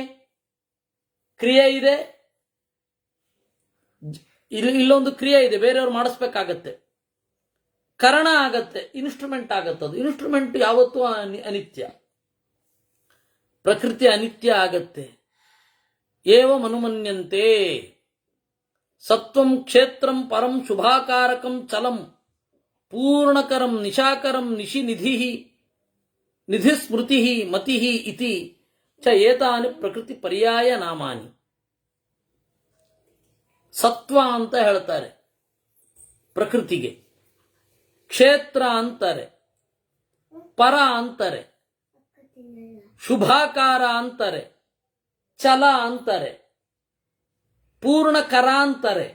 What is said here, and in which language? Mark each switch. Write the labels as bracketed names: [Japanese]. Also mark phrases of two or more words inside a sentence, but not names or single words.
[Kannada] ಕ್ರಿಯೆ ಇದೆ, ಇಲ್ಲೊಂದು ಕ್ರಿಯೆ ಇದೆ, ಬೇರೆಯವ್ರು ಮಾಡಿಸ್ಬೇಕಾಗತ್ತೆ, ಕರಣ ಆಗತ್ತೆ, ಇನ್ಸ್ಟ್ರೂಮೆಂಟ್ ಆಗತ್ತೆ. ಅದು ಇನ್ಸ್ಟ್ರೂಮೆಂಟ್ ಯಾವತ್ತೂ ಅನಿತ್ಯ, ಪ್ರಕೃತಿ ಅನಿತ್ಯ ಆಗತ್ತೆ. [Sanskrit] ಏವಂ ಅನುಮನ್ಯಂತೆ ಸತ್ವಂ ಕ್ಷೇತ್ರಂ ಪರಂ ಶುಭಾಕಾರಕಂ ಚಲಂ ಪೂರ್ಣಕರಂ ನಿಶಾಕರಂ ನಿಶಿ ನಿಧಿ ಸ್ಮೃತಿ ಮತಿ ಇತಿ ಚ ಏತಾನಿ ಪ್ರಕೃತಿ ಪರ್ಯಾಯ ನಾಮಾನಿ. [Kannada] ಸತ್ವ ಅಂತ ಹೇಳ್ತಾರೆ ಪ್ರಕೃತಿಗೆ, ಕ್ಷೇತ್ರ ಅಂತಾರೆ, ಪರ ಅಂತಾರೆ, ಶುಭಾಕಾರ ಅಂತಾರೆ, ಚಲ ಅಂತಾರೆ, ಪೂರ್ಣಕರ ಅಂತಾರೆ.